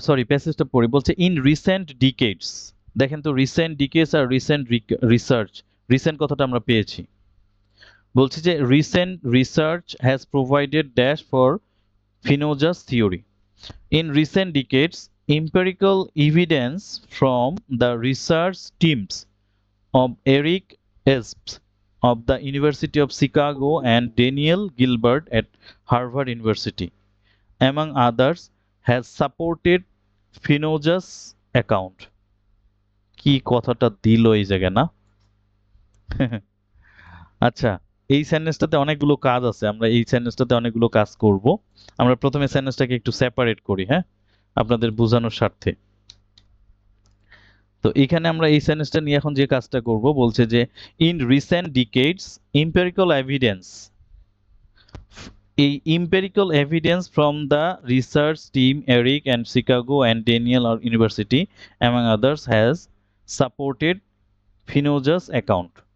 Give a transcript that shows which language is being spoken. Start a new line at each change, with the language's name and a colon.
Bangla: প্যাসেজটা পড়ি। বলছে
English: in recent decades,
Bangla: দেখেন তো রিসেন্ট ডিকেডস আর রিসেন্ট রিসার্চ, রিসেন্ট কথাটা আমরা পেয়েছি। বলছে যে
English: Recent research has provided dash for Spinoza's theory. In recent decades, empirical evidence from the research teams of Eric Esps of the University of Chicago and Daniel Gilbert at Harvard University, among others, has supported Spinoza's account.
Bangla: কি কথাটা দিল এই জায়গায় না? আচ্ছা, এই সেন্টেন্সটাতে অনেকগুলো কাজ আছে, আমরা এই সেন্টেন্সটাতে অনেকগুলো কাজ করব। আমরা প্রথমে সেন্টেন্সটাকে একটু সেপারেট করি, হ্যাঁ, আপনাদের বোঝানোর স্বার্থে। তো এখানে আমরা এই সেন্টেন্সটা নিয়ে এখন যে কাজটা করব, বলছে যে
English: In recent decades empirical evidence, এই empirical evidence from the research team Eric and Chicago and Daniel university among others has supported Spinoza's account.